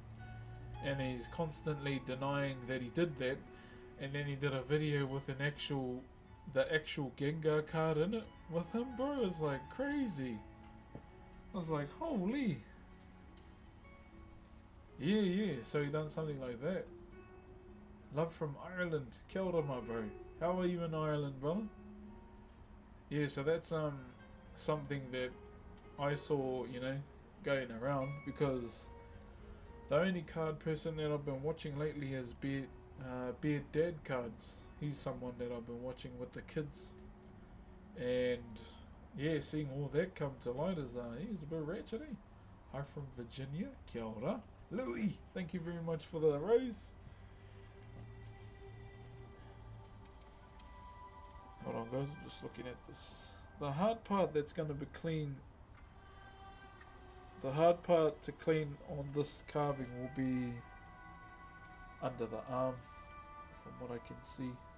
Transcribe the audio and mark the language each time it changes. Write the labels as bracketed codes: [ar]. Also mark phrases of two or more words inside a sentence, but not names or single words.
[en] And he's constantly denying that he did that, and then he did a video with the actual Gengar card in it with him, bro. It's like crazy. I was like, holy. Yeah, so he done something like that. Love from Ireland. [mi] Kia ora, [en] my bro. How are you in Ireland, brother? Yeah, so that's something that I saw, you know, going around, because the only card person that I've been watching lately is Beard Dad cards. He's someone that I've been watching with the kids, and yeah, seeing all that come to light is he's a bit ratchet, eh? Hi from Virginia. [mi] Kia ora. [en] Louis, thank you very much for the rose. Hold on, guys, I'm just looking at this. The hard part that's going to be clean, the hard part to clean on this carving will be under the arm, from what I can see.